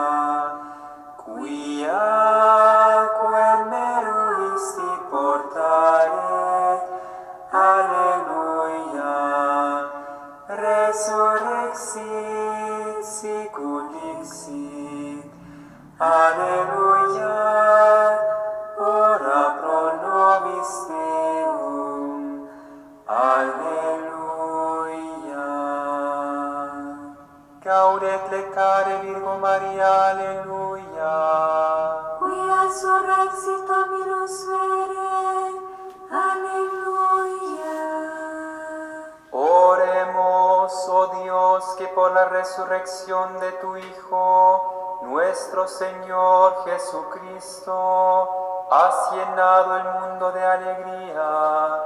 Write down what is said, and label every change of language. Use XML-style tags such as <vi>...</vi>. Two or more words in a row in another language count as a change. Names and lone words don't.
<la>quiaque meruisti portare, alleluia, resurrexit sicut dixit, alleluia, ora pro nobis Deum, alleluia. Gaudet lectare Virgo Maria, alleluia. Quia surrexit Dominus vere, aleluya.</la> <es>Oremos, oh Dios, que por la resurrección de tu Hijo, nuestro Señor Jesucristo, has llenado el mundo de alegría.</es>